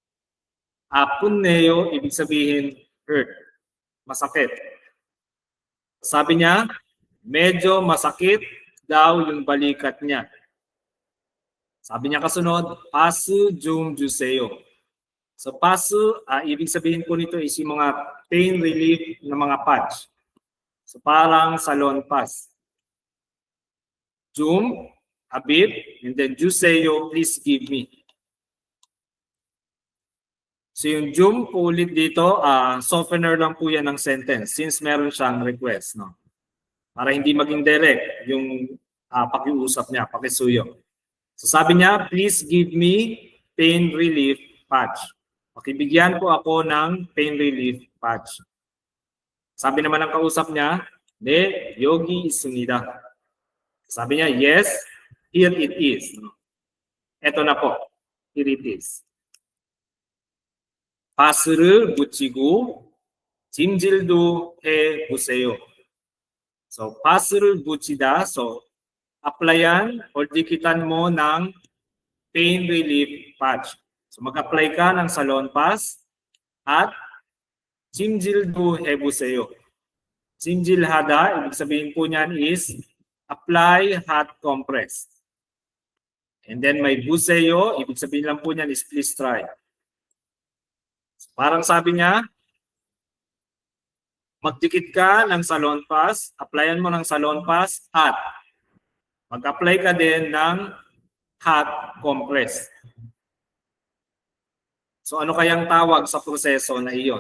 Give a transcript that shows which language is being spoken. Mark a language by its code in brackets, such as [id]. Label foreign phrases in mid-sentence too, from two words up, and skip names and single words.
[tl] 아프네요, ibig sabihin hurt, masakit. Sabi niya, medyo masakit daw yung balikat niya. Sabi niya kasunod, [ko] pasu 좀 주세요. [tl] So pasu, ibig sabihin po nito is yung mga [en] pain relief [tl] na mga patch. So parang salon pass. 좀, [en] a bit, [tl] and then 주세요, [en] please give me. [tl] So yung 좀 po ulit dito, softener lang po yan ng sentence since meron siyang request. No? Para hindi maging direct yung pakiusap niya, pakisuyo. So sabi niya, [en] please give me pain relief patch. [tl] Pakibigyan po ako ng [en] pain relief patch. [tl] Sabi naman ng kausap niya, [ko] 네, 여기 있습니다. [tl] Sabi niya, [en] yes, here it is. [tl] Ito na po, [en] here it is. [ko] 파스를 붙이고 찜질도 해보세요. So, 파스를 붙이다. [tl] So, applyan or dikitan mo ng [en] pain relief patch. [tl] So mag-apply ka ng salon pass at [ko] 찜질도 해보세요. 찜질하다, [tl] ibig sabihin po niyan is [en] apply hot compress. [tl] And then may buseyo, ibig sabihin lang po niyan is [en] please try. [tl] So, parang sabi niya, magdikit ka ng salon pass, applyan mo ng salon pass at mag-apply ka din ng [en] hot compress. [tl] So ano kayang tawag sa proseso na iyon?